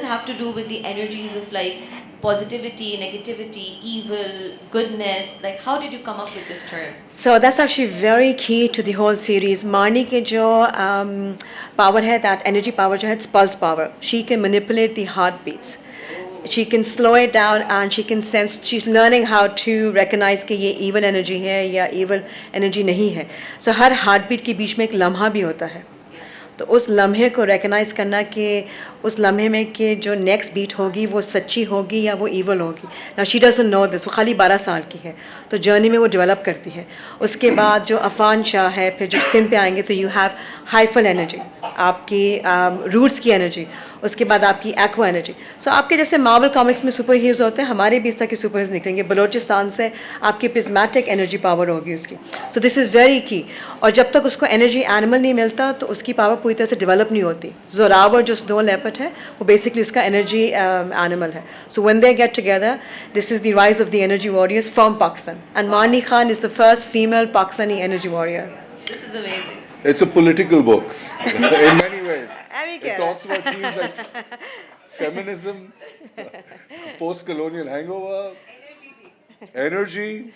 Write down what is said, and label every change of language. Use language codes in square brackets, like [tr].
[en] Does it have to do with the energies of like positivity, negativity, evil, goodness? Like, how did you come up with this term? So that's actually very key to the whole series. Marnie के जो power है, that energy power जो है, it's pulse power. She can manipulate the heartbeats. She can slow it down and she can sense. She's learning how to recognize [hi] कि ये evil energy है या evil energy नहीं है. [en] So [hi] हर heartbeat के बीच में एक लम्हा भी होता है. तो उस लम्हे को रिकग्नाइज करना कि उस लम्हे में कि जो नेक्स्ट बीट होगी वो सच्ची होगी या वो ईवल होगी. ना [en] She doesn't know this. [hi] वो खाली 12 साल की है, तो जर्नी में वो डेवलप करती है. उसके बाद जो अफान शाह है, फिर जब सिम पे आएंगे तो [en] you have हाइफल energy, [hi] आपकी रूट्स की एनर्जी, उसके बाद आपकी एक्वा एनर्जी. सो आपके जैसे मार्वल कॉमिक्स में सुपर हीरोज होते हैं, हमारे भी इस तरह के सुपर हीरोज निकलेंगे. बलोचिस्तान से आपकी प्रिज्मेटिक एनर्जी पावर होगी उसकी. [en] So this is very key. [hi] और जब तक उसको एनर्जी एनिमल नहीं मिलता तो उसकी पावर पूरी तरह से डेवलप नहीं होती. जोरावर जो स्नो लेपर्ड है वो बेसिकली उसका एनर्जी एनिमल है. [en] So when they get together, this is the rise of the energy warriors from Pakistan. And Mani Khan is the first female Pakistani energy warrior. This is amazing. It's a political book in many ways. It talks about themes like feminism, post-colonial hangover, energy,